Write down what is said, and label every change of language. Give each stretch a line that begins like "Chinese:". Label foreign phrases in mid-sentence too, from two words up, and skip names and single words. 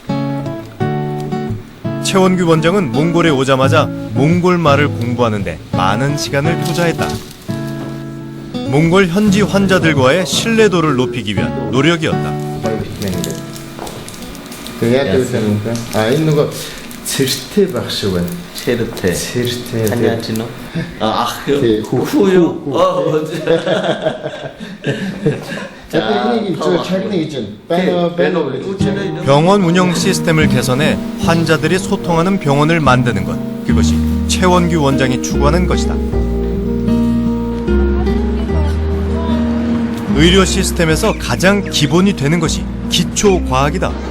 Korean: 최원규 원장은 몽골에 오자마자 몽골 말을 공부하는데 많은 시간을 투자했다. 몽골 현지 환자들과의 신뢰도를 높이기 위한 노력이었다. 있는 거
Mongolian: цэртэй байх шиг байна. Цэртэй. Ханиач нь ах хүү юу?
Korean: 병원 운영 시스템을 개선해 환자들이 소통하는 병원을 만드는 것. 그것이 최원규 원장이 추구하는 것이다. 의료 시스템에서 가장 기본이 되는 것이 기초 과학이다.